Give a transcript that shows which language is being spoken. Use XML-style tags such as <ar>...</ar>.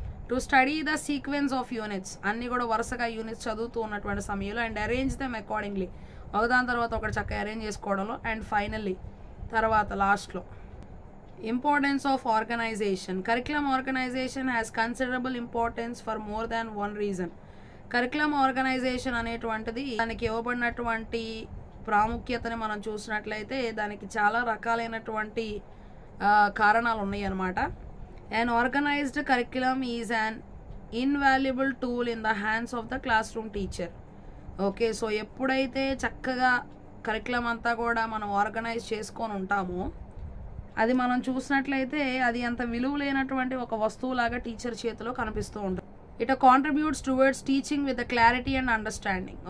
<en>to study the sequence of units,</en> <te>అన్నీ కూడా వరుసగా యూనిట్స్ చదువుతూ ఉన్నటువంటి సమయంలో,</te> <en>and arrange them accordingly,</en> <te>ఒకదాని తర్వాత ఒకటి చక్కగా అరేంజ్ చేసుకోవడంలో, అండ్ ఫైనల్లీ తర్వాత లాస్ట్లో importance of organisation.</te> <en>Curriculum organisation has considerable importance for more than one reason.</en> <te>Curriculum organisation అనేటువంటిది దానికి ఇవ్వబడినటువంటి ప్రాముఖ్యతని మనం చూసినట్లయితే దానికి చాలా రకాలైనటువంటి కారణాలు ఉన్నాయి అన్నమాట.</te> <en>An organized curriculum is an invaluable tool in the hands of the classroom teacher.</en> <te>Okay, so ఎప్పుడైతే చక్కగా కరికులం అంతా కూడా మనం ఆర్గనైజ్ చేసుకొని ఉంటామో అది మనం చూసినట్లయితే అది అంత విలువ లేనటువంటి ఒక వస్తువులాగా టీచర్ చేతిలో కనిపిస్తూ ఉంటుంది.</te> <en>It contributes towards teaching with the clarity and understanding.</en>